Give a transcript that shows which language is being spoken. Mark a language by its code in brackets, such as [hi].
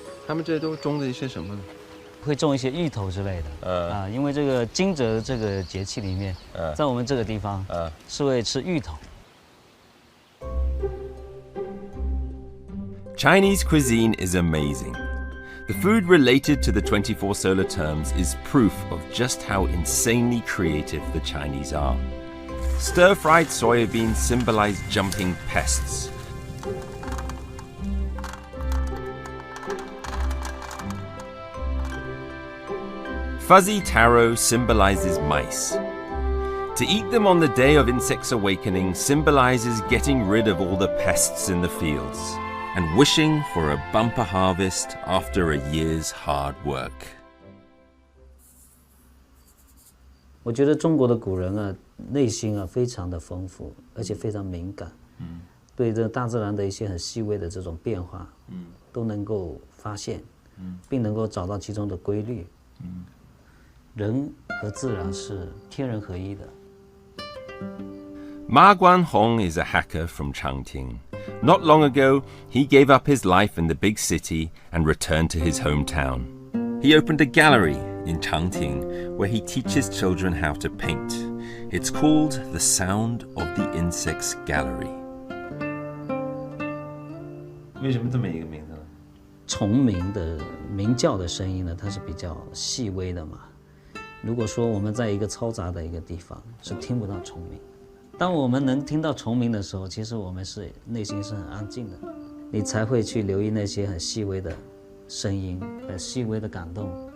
[zh] 他们这都种的一些什么呢？会种一些芋头之类的。因为这个惊蛰这个节气里面，在我们这个地方，是会吃芋头。 [en] Chinese cuisine is amazing. The food related to the 24 solar terms is proof of just how insanely creative the Chinese are. Stir-fried soybeans symbolize jumping pests. Fuzzy taro symbolizes mice. To eat them on the day of Insect's Awakening symbolizes getting rid of all the pests in the fields and wishing for a bumper harvest after a year's hard work. [zh] 我觉得中国的古人啊，内心啊非常的丰富，而且非常敏感，对这大自然的一些很细微的这种变化，都能够发现，并能够找到其中的规律。人和自然是天人合一的。 [en] Ma Guanhong is a hacker from Changting. Not long ago, he gave up his life in the big city and returned to his hometown. He opened a gallery in Changting where he teaches children how to paint. It's called The Sound of the Insects Gallery. [zh] 为什么这么一个名字呢？虫鸣的鸣叫的声音呢，它是比较细微的嘛。如果说我们在一个嘈杂的一个地方，是听不到虫鸣。当我们能听到虫鸣的时候，其实我们是内心是很安静的，你才会去留意那些很细微的声音，很细微的感动。